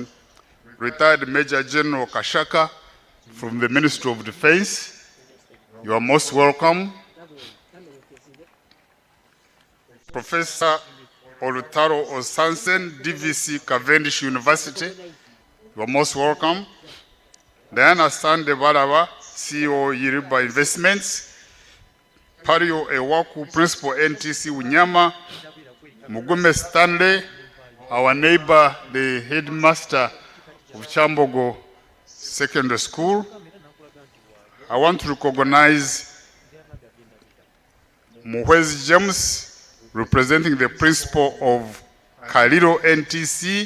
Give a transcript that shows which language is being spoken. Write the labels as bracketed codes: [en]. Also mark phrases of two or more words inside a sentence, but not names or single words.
[en] Retired Major General Kashaka from the Ministry of Defense. You are most welcome. Professor Olutaro Osansen, DVC Cavendish University. You are most welcome. Diana Sande Baraba, CEO Yiriba Investments. Pario Ewaku, Principal NTC Unyama. Mugume Stanley, our neighbor, the headmaster of Kyambogo Secondary School. I want to recognize Muhwezi James, representing the principal of Kaliro NTC.